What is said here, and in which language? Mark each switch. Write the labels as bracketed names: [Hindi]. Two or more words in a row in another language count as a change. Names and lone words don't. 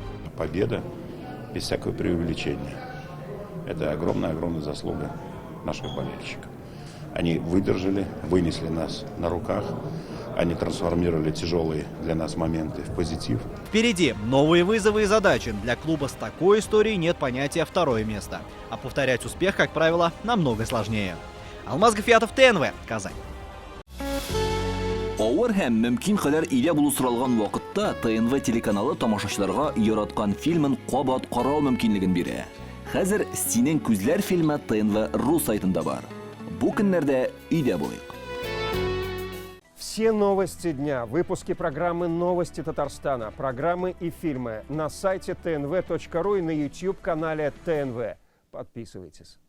[Russian] Победа без всякого преувеличения. Это огромная заслуга наших болельщиков. Они выдержали, вынесли нас на руках, они трансформировали тяжелые для нас моменты в позитив. Впереди новые вызовы и задачи. Для клуба с такой историей нет понятия «второе место». А повторять успех, как правило, намного сложнее. Алмаз Гафиятов, ТНВ, Казань. [Tatar] Авыр һәм мөмкин кадәр илә булу соралган вакытта ТНВ телеканалы тамашачыларга яраткан фильмын кабат карау мөмкинлеген бирә. Хәзер «Синең күзләр» фильмы ТНВ.ру сайтында бар. Бу көннәрдә өйдә булыйк. [Russian] Все новости дня, выпуски программы «Новости Татарстана», программы и фильмы на сайте tnv.ru и на YouTube-канале ТНВ. Подписывайтесь.